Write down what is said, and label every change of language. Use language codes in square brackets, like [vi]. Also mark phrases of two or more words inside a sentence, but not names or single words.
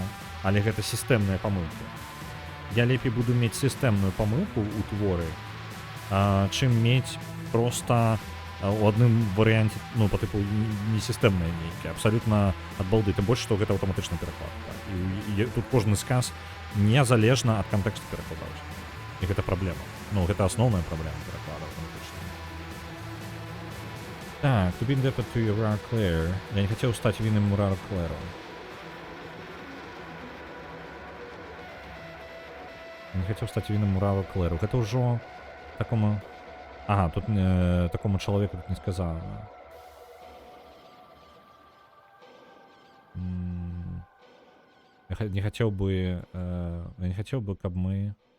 [be] Але гэта сістэмныя памылкі. Я лепей буду мець сістэмную памылку ў творы, чым мець проста у адным варыянце, ну, [ru] по типу, [be] не сістэмныя нейкія, абсалютна ад балды, тым больш, што гэта аўтаматычны пераклад. Так? І тут кожны сказ незалежна ад кантэксту перакладаўся. І гэта праблема. Ну, гэта асноўная праблема пераклада аўтаматычна. Так, [en] to be indebted to Aurora Claire. [be] Я не хацеў стаць вінным Aurora Claire. Я не хацеў стаць вінным Aurora Claire. Гэта ўжо такому... Ага, тут такому чалавеку тут не сказано. Я не хацеў бы, каб мы...